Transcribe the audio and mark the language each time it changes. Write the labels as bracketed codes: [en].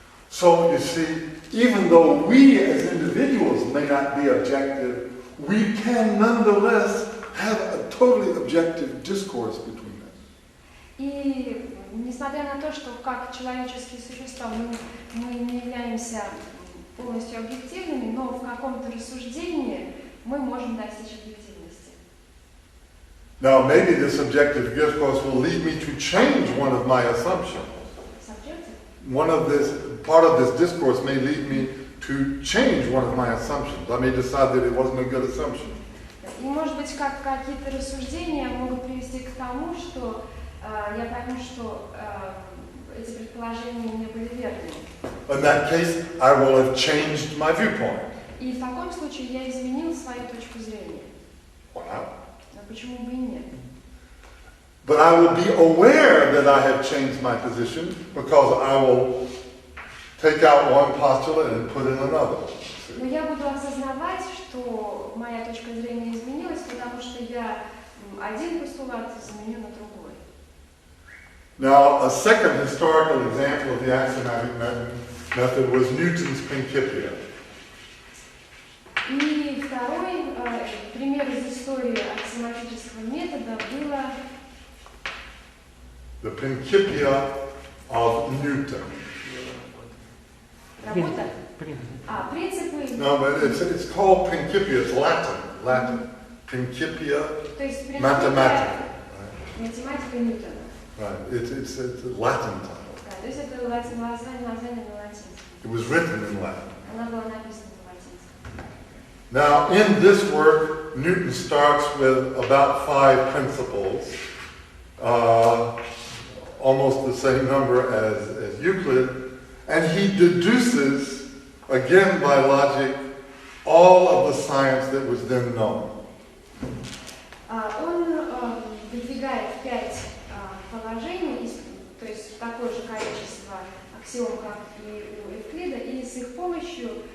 [en] So you see, even though we as individuals may not be objective, we can nonetheless have a totally objective discourse between us. [ru] И несмотря на то, что как человеческие существа мы не являемся полностью объективными, но в каком-то рассуждении мы можем достичь объективности. [en] Now, maybe this objective discourse will lead me to change one of my assumptions. Part of this discourse may lead me to change one of my assumptions. I may decide that it wasn't a good assumption. [ru] И, может быть, какие-то рассуждения могут привести к тому, что я пойму, что эти предположения не были верными. [en] In that case, I will have changed my viewpoint. [ru] И в таком случае я изменил свою точку зрения. [en] Wow. [ru] Но почему бы и нет? [en] But I will be aware that I have changed my position because I will take out one postulate and put in another. [ru] Но я буду осознавать, что моя точка зрения изменилась, потому что я один постулат заменю на другой. [en] Now, a second historical example of the axiomatic method was Newton's Principia. [ru] И второй пример из истории аксиоматического метода было [en] The Principia of Newton. [ru] Работа? Принципы. [en] No, but it's called Principia. It's Latin. Principia Mathematica. [ru] Математика Ньютона. [en] Right. It's a Latin title. [ru] Да, то есть это название на латинском. [en] It was written in Latin. [ru] Она была написана на латинском. [en] Now, in this work, Newton starts with about 5 principles, almost the same number as Euclid, and he deduces, again by logic, all of the science that was then known. [ru] Он выдвигает 5 положений, то есть такое же количество аксиом, как и у Евклида, и с их помощью